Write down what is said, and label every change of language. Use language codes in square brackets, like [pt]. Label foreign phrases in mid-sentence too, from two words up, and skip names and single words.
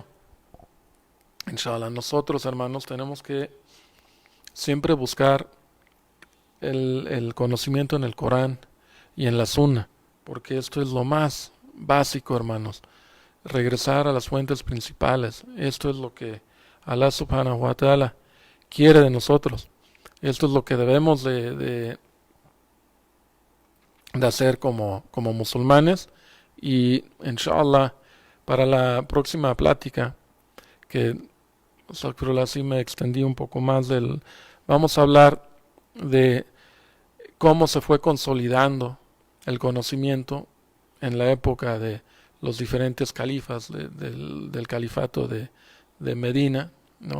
[es] Inshallah, nosotros, hermanos, tenemos que siempre buscar el conocimiento en el Corán y en la Sunna, porque esto es lo más básico, hermanos. Regresar a las fuentes principales. Esto es lo que Allah [ar] سبحانه وتعالى [es] quiere de nosotros. Esto es lo que debemos de hacer como musulmanes. Y inshallah, para la próxima plática, que así me extendí un poco más vamos a hablar de cómo se fue consolidando el conocimiento en la época de los diferentes califas del califato de Medina, ¿no?